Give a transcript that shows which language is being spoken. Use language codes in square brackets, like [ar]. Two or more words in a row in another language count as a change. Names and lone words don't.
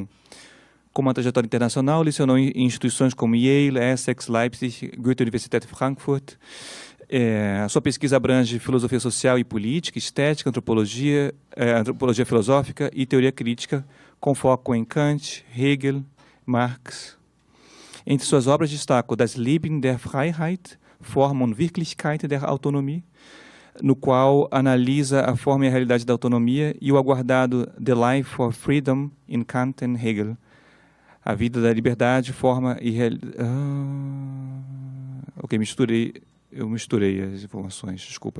[pt] Com uma trajetória internacional, lecionou em instituições como Yale, Essex, Leipzig, Goethe-Universität Frankfurt. A sua pesquisa abrange filosofia social e política, estética, antropologia filosófica e teoria crítica, com foco em Kant, Hegel, Marx. Entre suas obras destaco Das Leben der Freiheit, Form und Wirklichkeit der Autonomie, no qual analisa a forma e a realidade da autonomia, e o aguardado The Life for Freedom in Kant and Hegel, a vida da liberdade, forma e realidade... Eu misturei as informações, desculpa.